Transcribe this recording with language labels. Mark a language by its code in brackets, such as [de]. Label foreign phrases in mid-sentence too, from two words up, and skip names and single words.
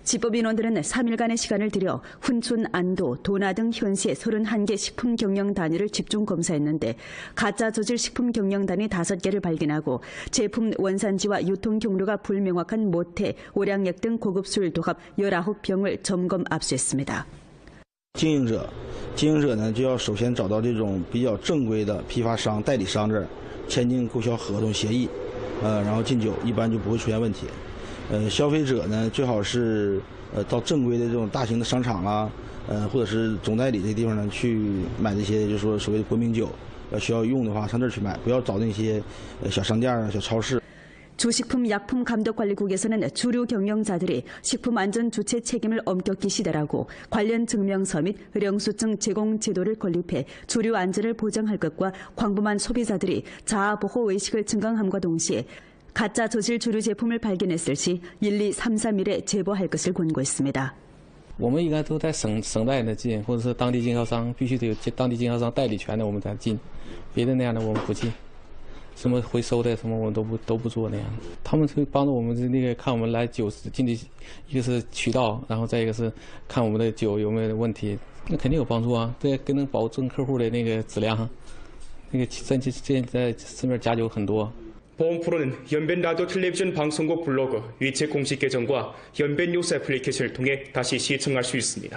[ko] 집법인원들은 3일간의 시간을 들여 훈춘, 안도, 도나 등 현시의 31개 식품 경영 단위를 집중 검사했는데 가짜 저질 식품 경영 단위 5개를 발견하고 제품 원산지와 유통 경로가 불명확한 모태, 오량액 등 고급 술 도합 19병을 점검 압수했습니다. [zh] 经营者呢就要首先找到这种比较正规的批发商、代理商这儿签订购销合同协议，然后进酒，一般就不会出现问题。消费者呢最好是到正规的这种大型的商场啊，或者是总代理这地方呢去买这些就是说所谓的国民酒，需要用的话上这儿去买，不要找那些小商店啊、小超市。 [ko] 주식품약품감독관리국에서는 주류 경영자들이 식품안전주체 책임을 엄격히 시달하고 관련 증명서 및 의령수증 제공 제도를 건립해 주류 안전을 보장할 것과 광범한 소비자들이 자아보호 의식을 증강함과 동시에 가짜 저질 주류 제품을 발견했을 시 1, 2, 3, 3일에 제보할 것을 권고했습니다. [zh] 我们应该都在省代的进，或者是当地经销商必须得有当地经销商代理权的，我们才进，别的那样的我们不进。什么回收的什么我们都不做那样，他们会帮助我们那个看我们来酒进的，一个是渠道，然后再一个是看我们的酒有没有问题，那肯定有帮助啊，这更能保证客户的那个质量。那个现在市面假酒很多。 [ko] 보험 프로는 연변 라디오 텔레비전 방송국 블로그 위챗 공식 계정과 연변 뉴스 애플리케이션을 통해 다시 시청할 수 있습니다.